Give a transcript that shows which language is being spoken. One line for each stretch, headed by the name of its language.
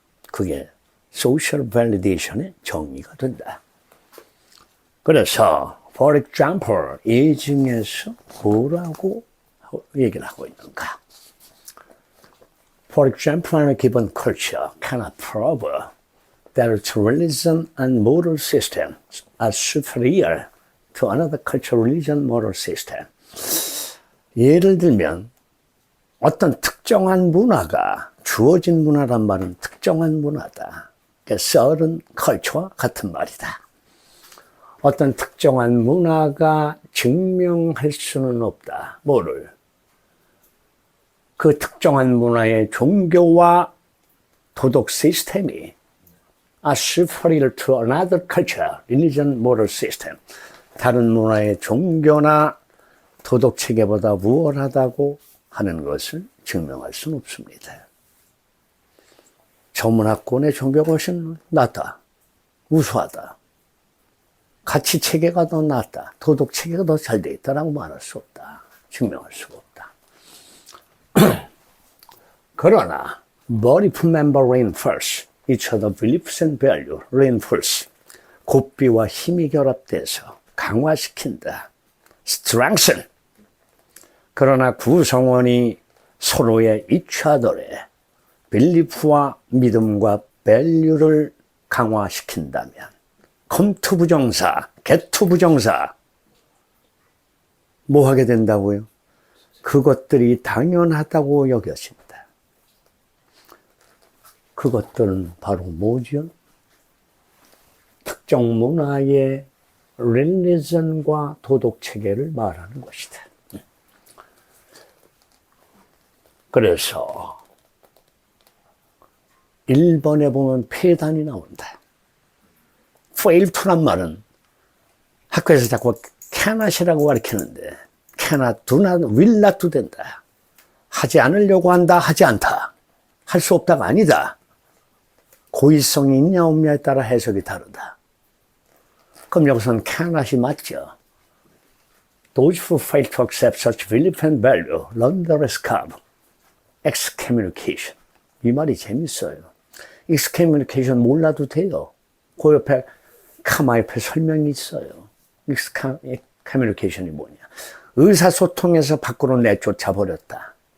Korean: 그게 social validation의 정의가 된다. 그래서 for example, 예증에서 뭐라고 얘기를 하고 있는가?
English: For example, in a given culture cannot prove that its religion and moral system are superior to another culture, religion, moral system.
Korean: 예를 들면 어떤 특정한 문화가 주어진 문화란 말은 특정한 문화다. 그러니까 certain culture와 같은 말이다. 어떤 특정한 문화가 증명할 수는 없다. 뭐를? 그 특정한 문화의 종교와 도덕 시스템이
English: are superior to another culture, religion, moral system.
Korean: 다른 문화의 종교나 도덕 체계보다 우월하다고 하는 것을 증명할 수는 없습니다. 저 문화권의 종교가 훨씬 낫다. 우수하다. 가치 체계가 더 낫다. 도덕 체계가 더 잘 돼 있다라고 말할 수 없다. 증명할 수가 없다. 그러나
English: but if member reinforce each other beliefs and value reinforce
Korean: 고삐와 힘이 결합돼서 강화시킨다.
English: strengthen.
Korean: 그러나 구성원이 서로의 each other의 belief와 믿음과 value를 강화시킨다면 come-to 부정사, get-to 부정사 뭐 하게 된다고요? 그것들이 당연하다고 여겨진다. 그것들은 바로 뭐죠? 특정 문화의 릴리전과 도덕 체계를 말하는 것이다. 그래서 1번에 보면 폐단이 나온다. fail to란 말은 학교에서 자꾸 cannot이라고 가르치는데 cannot, do not, will not 된다. 하지 않으려고 한다, 하지 않다. 할 수 없다가 아니다. 고의성이 있냐 없냐에 따라 해석이 다르다. 그럼 여기서는 cannot이 맞죠.
English: Those who fail to accept such belief and value run the risk of excommunication.
Korean: 이 말이 재밌어요. excommunication 몰라도 돼요. 그 옆에 카마 옆에 설명이 있어요. excommunication이 뭐냐. 의사소통에서 밖으로 내쫓아 버렸다.